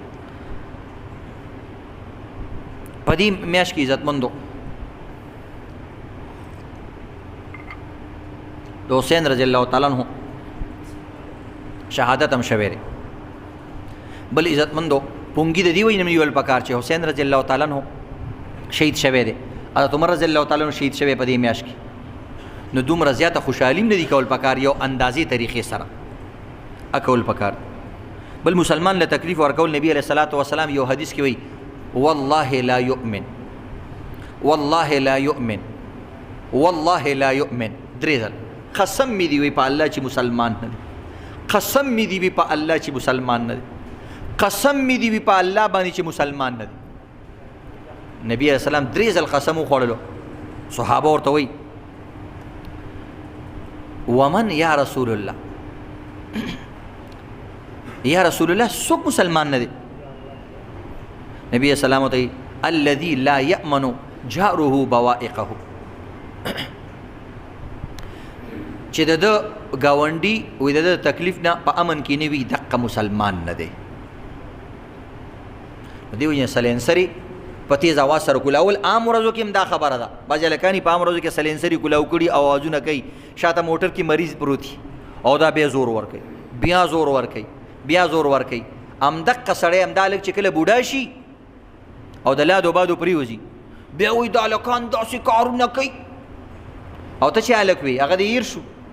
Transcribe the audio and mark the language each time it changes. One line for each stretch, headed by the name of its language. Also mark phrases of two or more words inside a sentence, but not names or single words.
Pashto: په دې میاشت کې عزتمندو د حسین
Arabic: رضی الله تعالی عنہ
Pashto: شهادت هم شوی دی بل عزتمندو پونګي د دې وجې نه نیول پکار چې حسین
Arabic: رضی الله تعالی عنہ
Pashto: شهید شوی دی حضرت عمر
Arabic: رضی الله تعالی عنہ
Pashto: شهید شوی په دې میاشت کې نو دومره زیاته خوشحالي هم نه دي کول پکار یو اندازې طریقې سره اکول پکار بل مسلمان له تکلیف ورکول
Arabic: نبی علیه الصلاۃ والسلام
Pashto: یو حدیث کې وایي
Arabic: والله لا یؤمن والله لا یؤمن والله لا یؤمن
Pashto: درې ځل قسم می دی وی په الله چې مسلمان نه دی قسم می دی وی په الله چې مسلمان نه دی قسم می دی وی په الله باندې چې مسلمان نه دی
Arabic: نبی علیہ السلام
Pashto: درې ځل قسم وخوړلو صحابه ورته وی
Arabic: ومن یا رسول الله یا رسول الله
Pashto: څوک مسلمان نه دی
Arabic: نبی علیہ السلام
Pashto: ورته
Arabic: الذي لا يأمن جاره بوائقه
Pashto: چې د گاونډي وې د تکلیف نه په امن کې نه وي دقه مسلمان نه دی دی ویني سلینسری په تیز اواز سره کولاول عام ورځو کې هم دا خبره ده بعض هلکان په عام ورځو کې سلینسری کولاو کړي اوازونه کوي شاته موټر کې مریض پروت او دا بیا زور ورکوي بیا زور ورکوي بیا زور ورکوي همدقه سړی همدا هلک چې کله بوډا شي او د لادو بادو پریوځي بیا وایي دا هلکان داسې کارونه کوي او ته چې هلک وي هغه دې هیر شو